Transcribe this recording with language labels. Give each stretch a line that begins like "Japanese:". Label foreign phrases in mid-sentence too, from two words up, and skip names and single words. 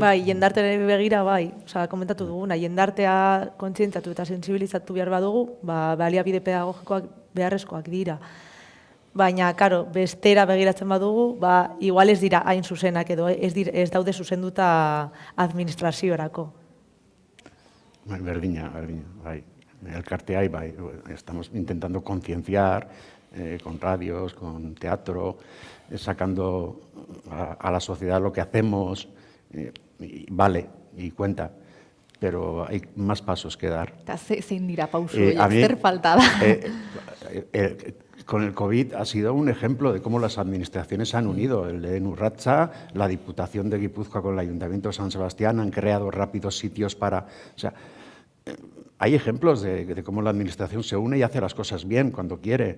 Basque: Bai, jendartearen begira, bai. Osa, komentatu duguna, jendartea kontzientzatu eta sensibilizatu behar badugu, baliabide pedagogikoak beharrezkoak dira. Baina, karo, bestera begiratzen badugu, igual ez dira hain zuzenak edo ez daude zuzenduta administraziorako. Berdina, bai. Elkartea, bai.
Spanish: Estamos intentando concienciar con radios, con teatro, sacando a la sociedad lo que hacemos, vale, y cuenta, pero hay más pasos que dar.
Basque: Eta zein dira pausu, zer falta da?
Spanish: Con el COVID ha sido un ejemplo de cómo las administraciones se han unido. El de Nurratza, la Diputación de Guipúzcoa con el Ayuntamiento de San Sebastián han creado rápidos sitios para... O sea, hay ejemplos de cómo la administración se une y hace las cosas bien cuando quiere.